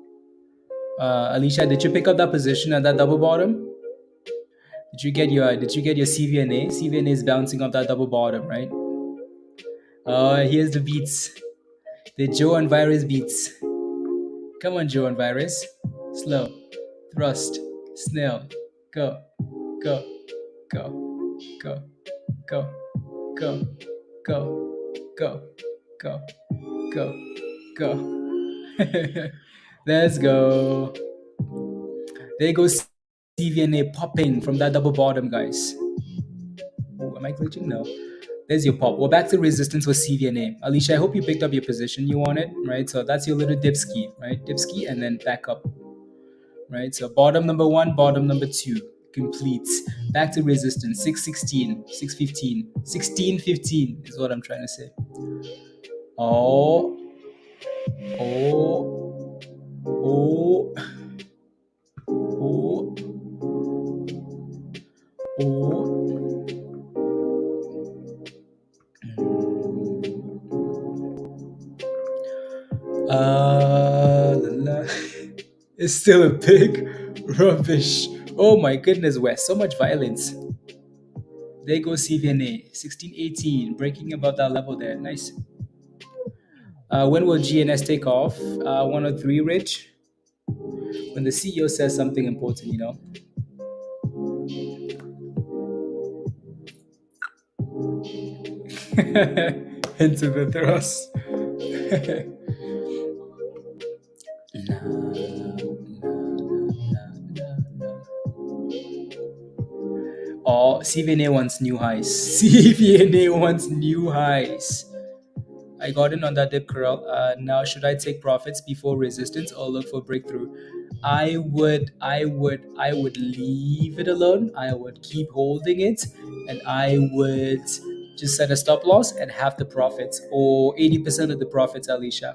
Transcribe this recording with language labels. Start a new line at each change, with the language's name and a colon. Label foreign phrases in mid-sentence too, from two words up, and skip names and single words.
English: Alicia, did you pick up that position at that double bottom? Did you get your CVNA? CVNA is bouncing off that double bottom, right? Here's the beats. The Joe and Virus beats. Come on, Joe and Virus. Slow. Thrust. Snell. Go. Go. Go. Go. Go. Go. Go. Go. Go. Go. Go. Let's go. There goes CVNA popping from that double bottom, guys. Oh, am I glitching? No. There's your pop. We're back to resistance with CVNA. Alicia, I hope you picked up your position you wanted, right? So that's your little dipski, right? Dipski and then back up, right? So bottom number one, bottom number two, completes. Back to resistance, 616, 615, 1615 is what I'm trying to say. Oh, oh, oh, oh, oh. La, la. It's still a big rubbish. Oh my goodness, Wes, so much violence. There goes CVNA, 1618, breaking above that level there. Nice. When will GNS take off? 103, Rich. When the CEO says something important, you know. Into the thrust. Na, na, na. Oh, CVNA wants new highs. CVNA wants new highs. I got in on that dip curl. Now, should I take profits before resistance or look for breakthrough? I would leave it alone. I would keep holding it, and I would just set a stop loss and half the profits or 80% of the profits, Alicia.